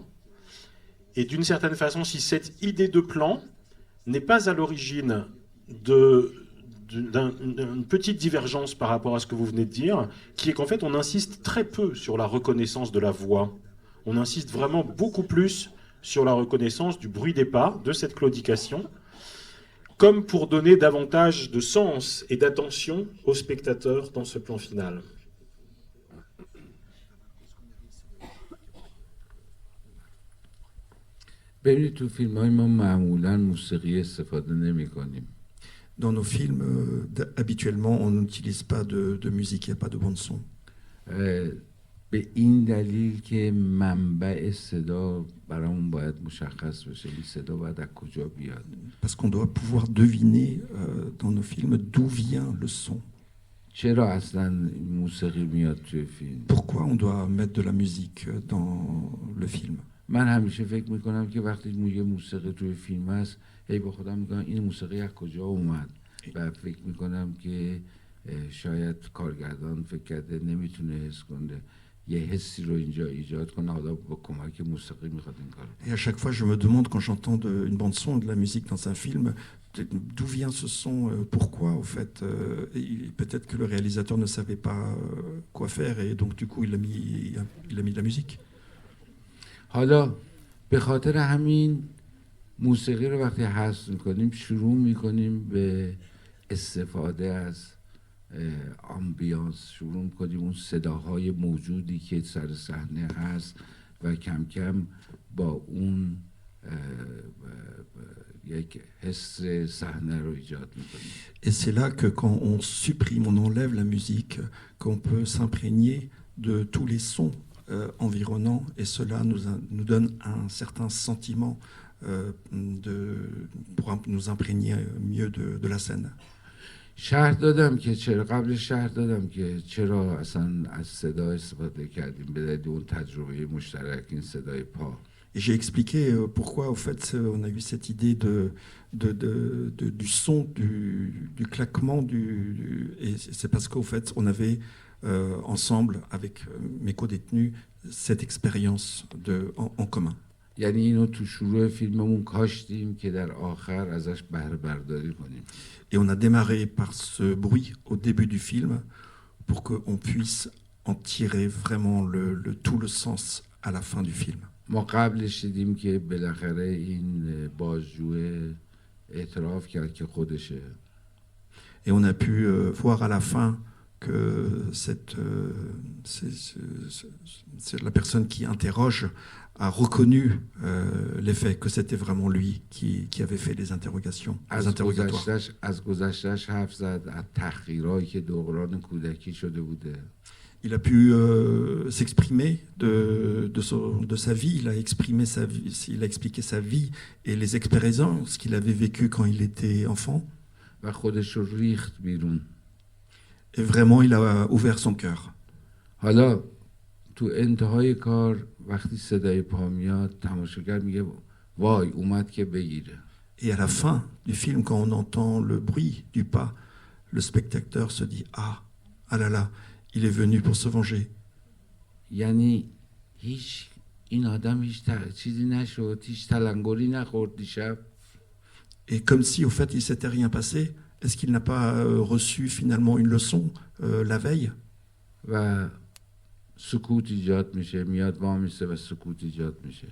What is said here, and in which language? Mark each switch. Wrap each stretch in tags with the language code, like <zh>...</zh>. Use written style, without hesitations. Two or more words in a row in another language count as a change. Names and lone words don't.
<fr>Et d'une certaine façon, si cette idée de plan n'est pas à l'origine d'une petite divergence par rapport à ce que vous venez de dire, qui est qu'en fait on insiste très peu sur la reconnaissance de la voix. On insiste vraiment beaucoup plus sur la reconnaissance du bruit des pas, de cette claudication, comme pour donner davantage de sens et d'attention aux spectateurs dans ce plan final.</fr> <fa>ببینید تو فیلم‌های ما معمولاً موسیقی استفاده نمی‌کنیم.</fa> <fr>Dans nos films, habituellement, on n'utilise pas de musique, il n'y a pas de bande-son.</fr> <fa>به این دلیل که منبع صدا برامون باید مشخص بشه، این صدا باید از کجا بیاد.</fa> <fr>Parce qu'on doit pouvoir deviner dans nos films d'où vient le son.</fr> <fa>چرا اصلا موسیقی میاد توی فیلم؟</fa> <fr>Pourquoi on doit mettre de la musique dans le film?</fr> <fa>من همیشه فکر میکنم که وقتی یه موسیقی توی فیلم هست، هی با خودم میگم این موسیقی از کجا اومد؟ و فکر میکنم که شاید کارگردان فکر کرده نمیتونه حس کنه، یه حسی رو اینجا ایجاد کنه، حالا با کمک موسیقی میخواد این کار.</fa> <fr>Et à chaque fois, je me demande quand j'entends une bande son, de la musique dans un film, d'où vient ce son, pourquoi au fait. Et peut-être que le réalisateur ne savait pas quoi faire et donc du coup il a mis de la musique.</fr> <fa>حالا به خاطر همین موسیقی رو وقتی حذف میکنیم شروع میکنیم به استفاده از آمبیانس، شروع میکنیم اون صداهای موجودی که سر صحنه هست و کم کم با اون یک حس صحنه رو ایجاد میکنیم.</fa> <fr>Et c'est là que quand on supprime, on enlève la musique, qu'on peut s'imprégner de tous les sons environnants et cela nous donne un certain sentiment pour nous imprégner mieux de la scène.</fr> <fa>شرح دادم که چرا، قبل شرح دادم که چرا اصلا از صدا استفاده کردیم به دلیل اون تجربه مشترک، این صدای پا.</fa> <fr>Et j'ai expliqué pourquoi, au fait, on a eu cette idée du son, du claquement, et c'est parce qu'au fait, on avait ensemble, avec mes co-détenus, cette expérience en commun.</fr> <fa>یعنی اینو تو شروع فیلممون کاشتیم که در آخر ازش بهره برداری کنیم.</fa> <fr>Et on a démarré par ce bruit au début du film pour qu'on puisse en tirer vraiment tout le sens à la fin du film.</fr> <fa>ما قبلش دیدیم که بالاخره این بازجو اعتراف کرد که خودشه.</fa> <fr>Et on a pu voir à la fin que c'est la personne qui interroge a reconnu les faits, que c'était vraiment lui qui avait fait les interrogations, les interrogatoires.</fr> <fa>از گذشته‌اش حرف زد، از تحقیرایی که دوران کودکی شده بوده.</fa> <fr>Il a pu s'exprimer de sa vie, il a expliqué sa vie et les expériences qu'il avait vécues quand il était enfant.</fr> <fa>و خودش رو ریخت بیرون.</fa> <fr>Et vraiment, il a ouvert son cœur.</fr> <fa>حالا تو انتهای کار وقتی صدای پا میاد تماشاگر میگه وای اومد که بگیره.</fa> <fr>Et à la fin du film, quand on entend le bruit du pas, le spectateur se dit ah là là, il est venu pour se venger.</fr> <fa>یعنی این آدم هیچ چیزی نشد، هیچ تلنگری نخورد دیشب.</fa> <fr>Et comme si au fait il s'était rien passé, est-ce qu'il n'a pas reçu finalement une leçon la veille?</fr> <fa>و سکوت ایجاد میشه، میاد وامیسته و سکوت ایجاد میشه.</fa>